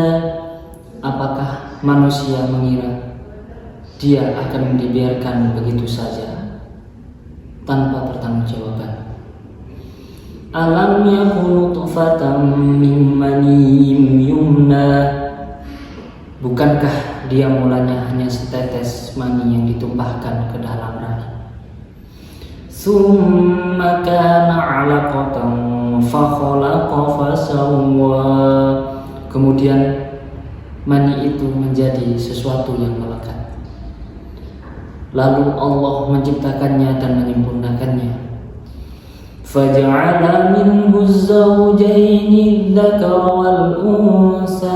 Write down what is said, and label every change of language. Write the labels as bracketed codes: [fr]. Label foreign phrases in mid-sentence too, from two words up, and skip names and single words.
[id] Apakah manusia mengira dia akan dibiarkan begitu saja tanpa pertanggungjawaban? [ar] ألم يك نطفة من مني يمنى. [id] Bukankah dia mulanya hanya setetes mani yang ditumpahkan ke dalam rahim? [ar] ثم كان علقة فخلق فسوى. [id] Kemudian mani itu menjadi sesuatu yang melekat. Lalu Allah menciptakannya dan menyempurnakannya. [ar] فجعل منه الزوجين الذكر والأنثى.